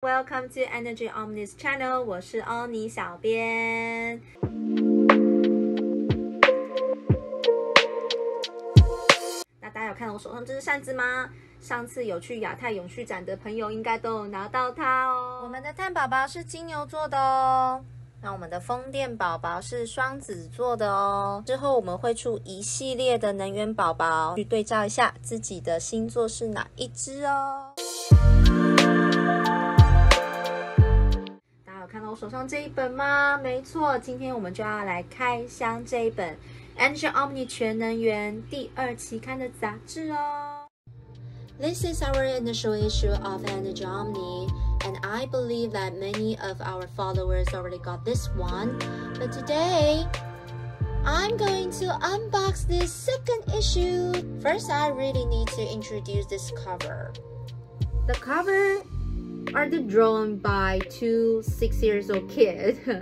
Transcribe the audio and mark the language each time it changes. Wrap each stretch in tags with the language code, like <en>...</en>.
<en>Welcome to EnergyOMNI's channel，</en> <zh>我是欧妮小编。那大家有看到我手上这只扇子吗？上次有去亚太永续展的朋友应该都有拿到它哦。我们的碳宝宝是金牛座的哦。那我们的风电宝宝是双子座的哦。之后我们会出一系列的能源宝宝，去对照一下自己的星座是哪一只哦。大家有看到我手上这一本吗？没错，今天我们就要来开箱这一本 EnergyOMNI 全能源第2期刊的杂志哦。</zh> <en>This is our initial issue of EnergyOMNI, and I believe that many of our followers already got this one. But today, I'm going to unbox this second issue. First, I really need to introduce this cover. The cover are drawn by two 6-year-old kids.</en>